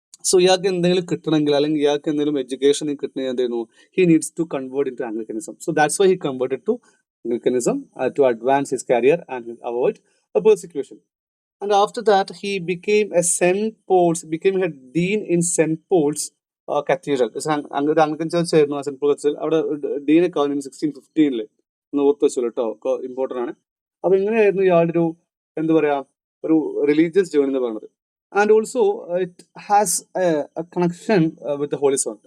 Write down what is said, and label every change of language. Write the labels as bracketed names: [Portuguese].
[Malayalam] So ഇയാൾക്ക് എന്തെങ്കിലും കിട്ടണമെങ്കിൽ, അല്ലെങ്കിൽ ഇയാൾക്ക് എന്തെങ്കിലും എഡ്യൂക്കേഷൻ കിട്ടണമെങ്കിൽ എന്തായിരുന്നു, [English] He needs to convert into Anglicanism. So that's why he converted to Anglicanism to advance his career and avoid persecution. And after that, he became a head dean in St. Paul's Cathedral. [Malayalam] ഒരു Anglican church ആയിരുന്നു ആ saint Paul ചർച്ചിൽ. അവിടെ ഡീനൊക്കെ ആവുന്നു 1615 ഒന്ന് ഓർത്ത് വെച്ചോളൂ കേട്ടോ, important ആണ്. അപ്പൊ ഇങ്ങനെയായിരുന്നു ഇയാളുടെ എന്താ പറയാ, ഒരു റിലീജിയസ് ജേർണി എന്ന് പറയുന്നത്. [English] And also it has a connection with the holy zone.